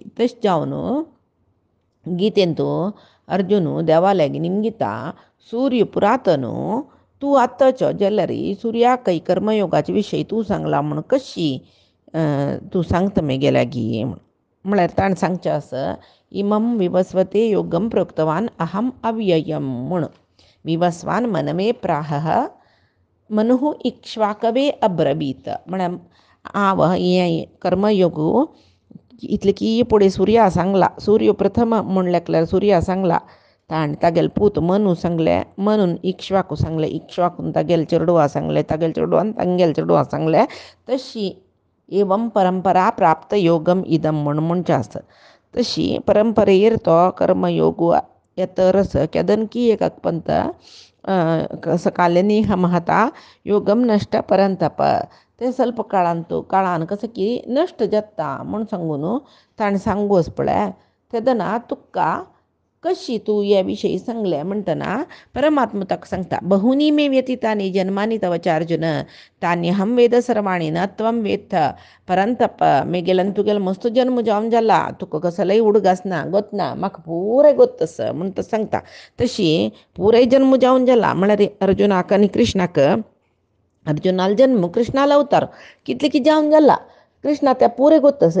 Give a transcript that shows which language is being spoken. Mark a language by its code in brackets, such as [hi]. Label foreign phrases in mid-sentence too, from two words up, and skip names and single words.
[kok] तशें जावन गितेंत अर्जुन देवालयाक निमगिता सूर्य पुरातन तूं आत्ताचो जाल्यार सुर्याकय कर्मयोगाचे विशय तूं सांगला म्हूण कशी तूं सांगता गेल्या गी म्हळ्यार ताणें सांगचें आसा [sa] इमं विवस्वते योगम प्रोक्तवान अहम अव्ययम [kok] म्हूण. [sa] विवस्वान मनमे प्राहः मनुः इक्ष्वाकवे अब्रवीत [kok] म्हळ्यार हांव हें कर्मयोग इतले की फुडें सुर्या सांगला, सूर्य प्रथम म्हणल्यार सुर्या सांगला, ताणें तागेले पूत मनू सांगलें, मनून इक्ष्वाकू सांगलें, इक्ष्वाकून तागेले चेडवा सांगलें, तागेले चेडवान तांगेले चेडवा सांगलें. तशी [sa] एवम परंपरा प्राप्त योगम इदम [kok] म्हणचें आसा. तशी परंपरेर तो कर्मयोग येतरस केदनकी एकक पंत [sa] सकाळनी महता योगम नष्ट परंतप. [kok] ते ಸ್ವಲ್ಪ काळान कसं की नश्ट जाता म्हूण सांगून ताणें सांगूस पळय तेदना तुका कशी तूं हे विशयी सांगलें म्हणटना परमात्मा ताका सांगता [sa] बहुनी मे व्यतीतानी जन्मानी तव च अर्जुन तान्यहम वेद सर्वाणी न त्वम वेत्थ परंतप. [kok] मेगेलन तुगेलो मस्त जन्म जावन जाला, तुका कसलय उडगास ना गोतना, म्हाका पुराय गोत आसा म्हूण तो सांगता. तशी पुराय जन्म जावन जाला म्हळ्यार अर्जुनाक आनी कृष्णाक अर्जुनालो जन्म कृष्णालो अवतार कितले की जावन जाला, कृष्णा त्या पुरे गोत आसा.